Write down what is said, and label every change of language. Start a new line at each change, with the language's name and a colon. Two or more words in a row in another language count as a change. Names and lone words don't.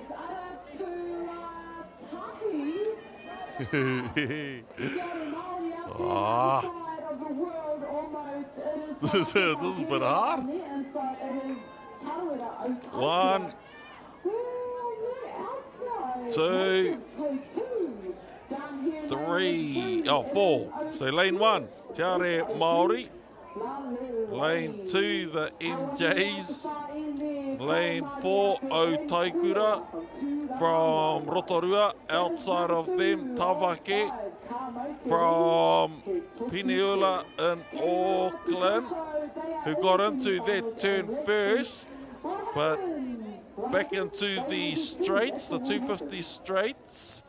English: This is a bit hard. 1, 2, 3, 4. So lane 1, Te Are Māori. Lane 2, the MJs. Lane 4, Otaikura from Rotorua. Outside of them, Tawake from Pineula in Auckland, who got into that turn first, but back into the straights, the 250 straights.